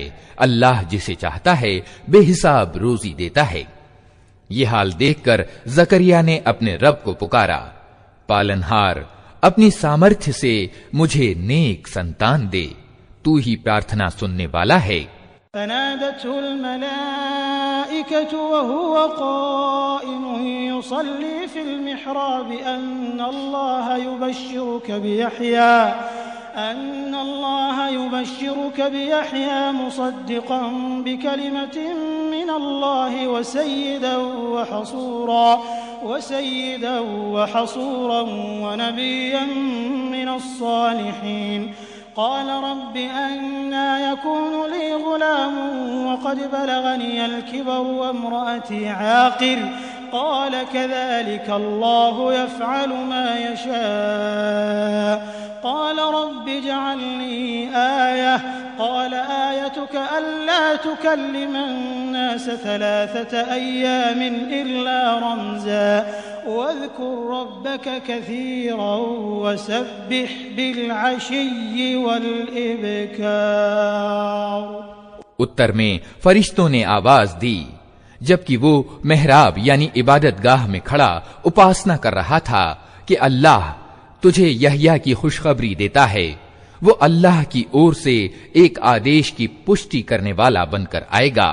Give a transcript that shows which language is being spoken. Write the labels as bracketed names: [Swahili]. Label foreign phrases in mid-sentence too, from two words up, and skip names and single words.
[Hindi] अल्लाह जिसे चाहता है बेहिसाब रोजी देता है। ये हाल देखकर जकरिया ने अपने रब को पुकारा, पालनहार, अपनी सामर्थ्य से मुझे नेक संतान दे, तू ही प्रार्थना सुनने वाला है। [Arabic] فنادته الملائكة وهو قائم يصلي في المحراب أن الله يبشرك بيحيى مصدقا بكلمة من الله وسيدا وحصورا ونبيا من الصالحين. قال رب أنى يكون لي غلام وقد بلغني الكبر وامرأتي عاقر قال كذلك الله يفعل ما يشاء. قال رب اجعل لي آية قال آيتك ألا تكلم الناس ثلاثة أيام إلا رمزا واذكر ربك كثيرا وسبح بالعشي والإبكار. [Hindi] उत्तर में फरिश्तों ने आवाज दी जबकि वो मेहराब यानी इबादत गाह में खड़ा उपासना कर रहा था कि अल्लाह तुझे यहया की खुशखबरी देता है। वो अल्लाह की ओर से एक आदेश की पुष्टि करने वाला बनकर आएगा।